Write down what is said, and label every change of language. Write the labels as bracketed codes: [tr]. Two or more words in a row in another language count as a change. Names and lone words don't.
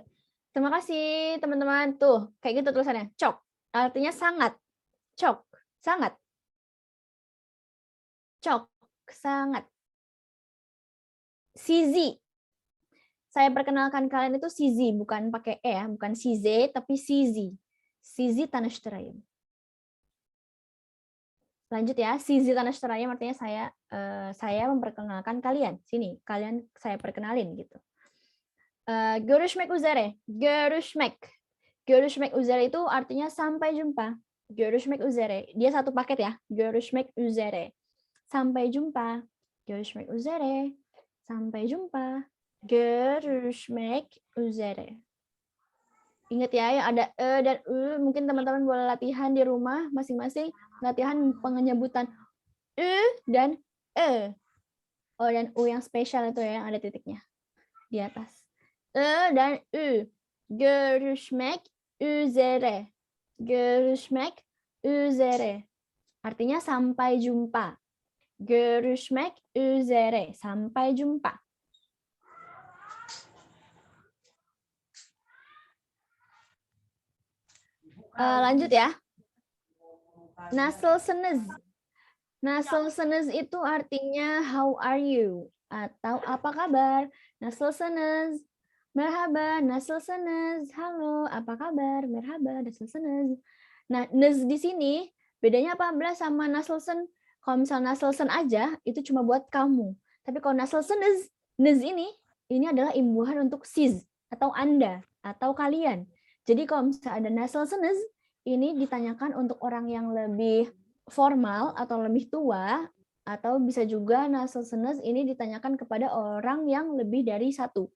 [id] Terima kasih teman-teman. Tuh, kayak gitu tulisannya. Cok, artinya sangat. Cok, sangat. Cok, sangat. Sizi. Saya perkenalkan kalian itu Sizi, bukan pakai E ya, bukan Size, tapi Sizi. [tr] Sizi tanıştırayım. [id] Lanjut ya, [tr] Sizi tanıştırayım [id] artinya saya memperkenalkan kalian. Sini, kalian saya perkenalin gitu. [tr] Görüşmek üzere. Görüşmek üzere [id] itu artinya sampai jumpa. [tr] Görüşmek üzere. [id] Dia satu paket ya. [tr] Görüşmek üzere. [id] Sampai jumpa. [tr] Görüşmek üzere. [id] Sampai jumpa. [tr] Görüşmek üzere. [id] Ingat ya, yang ada E dan U, mungkin teman-teman boleh latihan di rumah masing-masing, latihan penyebutan U dan E. O dan U yang spesial itu ya, yang ada titiknya di atas. Dan U. [tr] Görüşmek üzere. Görüşmek üzere. [id] Artinya sampai jumpa. [tr] Görüşmek üzere. [id] Sampai jumpa. Lanjut ya. Nasılsınız? Nasılsınız itu artinya [en] how are you [id] atau apa kabar. [tr] Nasılsınız? Merhaba, nasılsınız? [id] Halo, apa kabar? [tr] Merhaba, nasılsınız? [id] Nah, nız di sini bedanya apa sama nasılsın? Kalau misal nasılsın aja itu cuma buat kamu. Tapi kalau nasılsınız, nız ini adalah imbuhan untuk siz atau Anda atau kalian. Jadi kalau misal ada nasılsınız, ini ditanyakan untuk orang yang lebih formal atau lebih tua, atau bisa juga nasılsınız ini ditanyakan kepada orang yang lebih dari satu.